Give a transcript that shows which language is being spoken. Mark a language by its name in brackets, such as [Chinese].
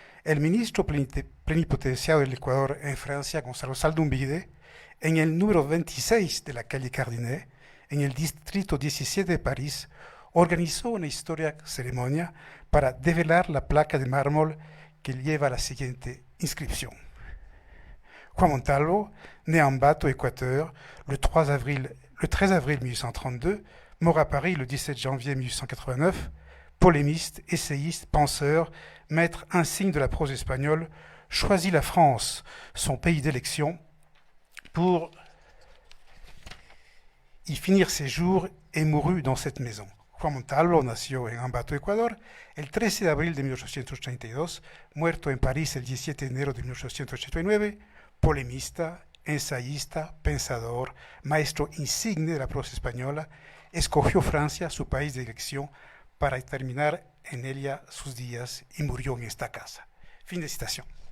[Spanish] el ministro plenipotenciario del Ecuador en Francia, Gonzalo Saldumbide, en el número 26 de la calle Cardinet, en el distrito 17 de París, organizó una histórica ceremonia para develar la placa de mármol que lleva la siguiente inscripción. [French] Juan Montalvo, né en Ambato, Équateur, le 13 avril 1832, mort à Paris le 17 janvier 1889, polémiste, essayiste, penseur, maître insigne de la prose espagnole, choisit la France, son pays d'élection, pour y finir ses jours et mourut dans cette maison. [Spanish] Juan Montalvo nació en Ambato, Ecuador, el 13 de abril de 1832, muerto en París el 17 de enero de 1889, polemista, ensayista, pensador, maestro insigne de la prosa española, escogió Francia, su país de elección, para terminar en ella sus días y murió en esta casa. Fin de citación.